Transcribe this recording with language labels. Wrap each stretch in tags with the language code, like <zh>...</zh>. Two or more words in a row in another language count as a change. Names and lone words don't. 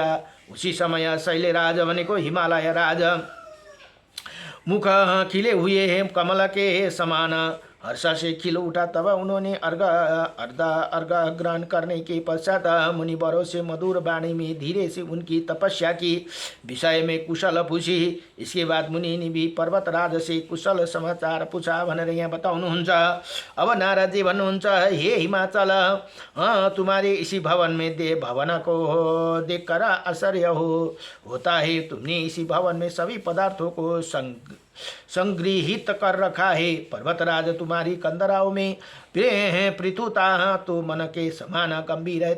<hi>उसी समय शैलराज भनेको हिमालय राज मुख खिले हुए कमल के समान हर्ष से खिल उठा। तब उन्होंने अर्घ ग्रहण करने के पश्चात मुनिवरों से मधुर वाणी में धीरे से उनकी तपस्या की विषय में कुशल पूछी। इसके बाद मुनि ने भी पर्वतराज से कुशल समाचार पूछा</hi> <ne>भनेर यहाँ बताउनुहुन्छ। अब नारद जी भन्नुहुन्छ,</ne> <hi>हे हिमाचल, तुम्हारे इसी भवन में भवन को देखकर आश्चर्य होता है। तुमने इसी भवन में सभी पदार्थों को संग्रहित कर रखा है। पर्वतराज, तुम्हारी कंदराओं में पृथुता तो मन के समान गंभीर है।</hi>